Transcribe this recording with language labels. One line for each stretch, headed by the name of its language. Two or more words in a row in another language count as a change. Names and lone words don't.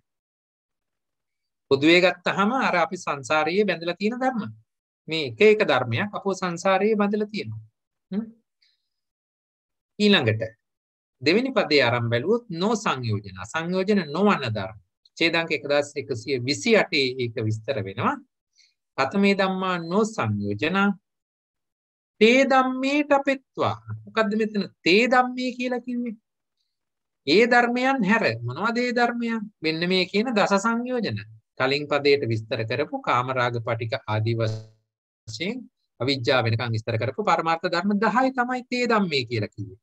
Sinhala: පොදුවේ ගත්තාම අර අපි සංසාරයේ බැඳලා තියෙන ධර්ම. මේ එක එක ධර්මයක් අපෝ සංසාරයේ බැඳලා තියෙනවා. ඊළඟට දෙවෙනි පදේ ආරම්භ බැලුවොත්
Pali: නෝ සංයෝජන සංයෝජන
Sinhala: නොවන ධර්ම. ඡේදාංක 1128 ඒක විස්තර වෙනවා.
Pali: කතමේ ධම්මා නෝ සංයෝජන තේ ධම්මේ තපෙත්වා.
Sinhala: මොකද්ද මෙතන
Pali: තේ ධම්මේ
Sinhala: කියලා කිව්වේ? ඒ ධර්මයන් හැර මොනවද ඒ ධර්මයන්? මෙන්න මේ කියන දස සංයෝජන. කලින් පදයට විස්තර කරපු කාමරාග පටික ආදී වශයෙන් අවිජ්ජා වෙනකන් විස්තර කරපු පරමාර්ථ ධර්ම 10 තමයි
Pali: තේ ධම්මේ
Sinhala: කියලා කිව්වේ.